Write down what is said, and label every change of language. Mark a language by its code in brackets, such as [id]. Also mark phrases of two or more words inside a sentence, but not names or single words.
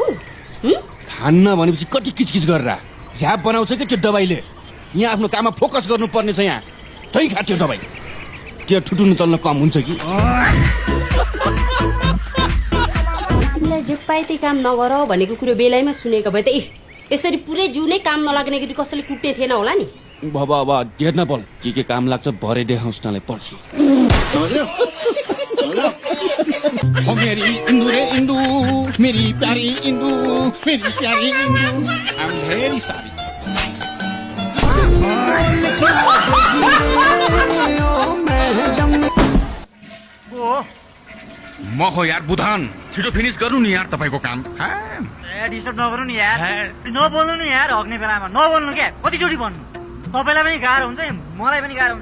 [ne] खान्न भनेपछि कति किचकिच गरेर झ्याप बनाउँछ कि त्यो दबाईले यहाँ आफ्नो काममा फोकस गर्नुपर्ने छ यहाँ तै खा त्यो दबाई त्यो ठुटुनु चल्न कम हुन्छ कि तिमीलाई जे पाए त्यही काम नगर भनेको कुरो बेलायमा सुनेको भए त यसरी पुरै जिउ नै काम नलाग्ने गरी कसैले कुट्ने थिएन होला नि अब हेर्न बोल के काम लाग्छ भरे देखाउँछ तँलाई पर्खी मेरी इंदू रे इंदू मेरी प्यारी इंदू मेरी प्यारी इंदू [en] I am very sorry [ne] म हो यार बुधान छिटो फिनिश गर्नु नि यार तपाईको काम डिस्टर्ब नगर्नु नि यार नबोल्नु नि यार हग्ने बेलामा नबोल्नु क्या कतिचोटि भन्नु तपाईँलाई पनि गाह्रो हुन्छ मलाई पनि गाह्रो हुन्छ